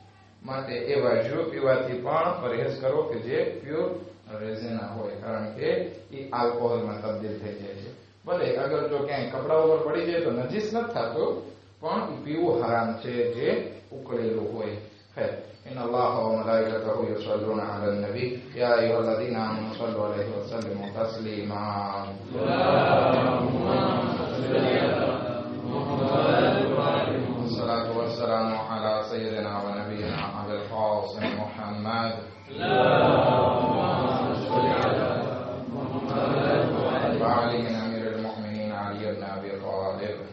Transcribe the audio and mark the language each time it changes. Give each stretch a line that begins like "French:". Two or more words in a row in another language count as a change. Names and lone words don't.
Gujarati: માટે એવા જ્યુ પીવાથી પણ પરેજ કરો કે જે પ્યોર રેઝેના હોય, કારણ કે એ આલ્કોહોલમાં તબદીલ થઈ જાય છે. ભલે અગર જો ક્યાંય કપડા ઉપર પડી જાય તો નજીસ નથી થતું, પણ પીવું હરામ છે જે ઉકળેલું હોય. ખૈર,
Arabic: إن الله وملائكته يصلون على النبي يا أيها الذين آمنوا صلوا عليه وسلموا تسليما. الصلاة والسلام على سيدنا ونبينا أبي القاسم محمد وعلي بن أمير المؤمنين علي بن أبي طالب